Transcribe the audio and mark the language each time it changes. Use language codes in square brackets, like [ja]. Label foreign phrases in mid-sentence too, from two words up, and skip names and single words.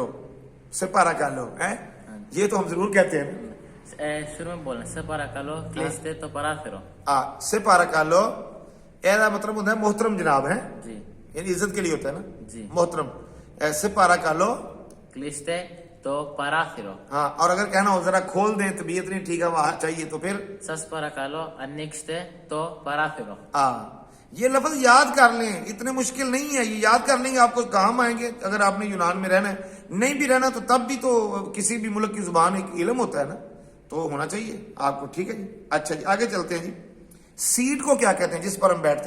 [el] παρακαλώ [ur] ہے, یہ تو ہم ضرور کہتے ہیں. شروع میں بولنا [el] παρακαλώ, κλείστε το παράθυρο. παρακαλώ, [ur] ایسا مطلب ہوتا ہے محترم جناب ہے, جی, یعنی عزت کے لیے ہوتا ہے نا, جی. محترم. [el] παρακαλώ, κλείστε το το παράθυρο. [ur] ہاں، اور اگر کہنا ہو ذرا کھول دیں، طبیعت نہیں ٹھیک ہے وہاں چاہیے، تو پھر [el] Σας παρακαλώ, ανοίξτε το παράθυρο. [ur] ہاں، یہ لفظ یاد کر لیں، اتنے مشکل نہیں ہے، یہ یاد کر لیں گے آپ کو کام آئیں گے. اگر آپ نے یونان میں رہنا ہے، نہیں بھی رہنا تو تب بھی تو کسی بھی ملک کی زبان ایک علم ہوتا ہے نا، تو ہونا چاہیے آپ کو. ٹھیک ہے جی، اچھا جی، آگے چلتے ہیں جی۔ سیٹ کو کیا کہتے ہیں جس پر ہم بیٹھتے ہیں?